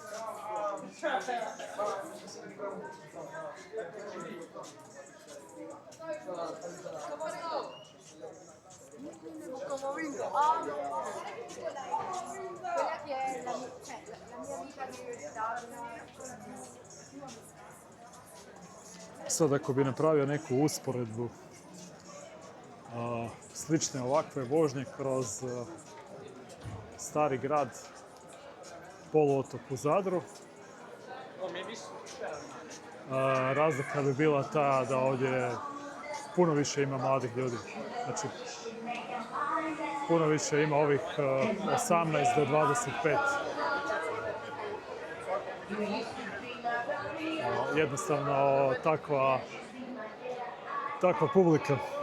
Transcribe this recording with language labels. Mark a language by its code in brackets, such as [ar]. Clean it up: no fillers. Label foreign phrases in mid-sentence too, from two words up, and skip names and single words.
[it] Come vinto? Quella che è la mia amica di università. [hr] Sad ako bi napravio neku usporedbu slične ovakve vožnje kroz stari grad, poluotok u Zadru, razlika bi bila ta da ovdje puno više ima mladih ljudi. Znači, puno više ima ovih 18 do 25. Jednostavno takva publika.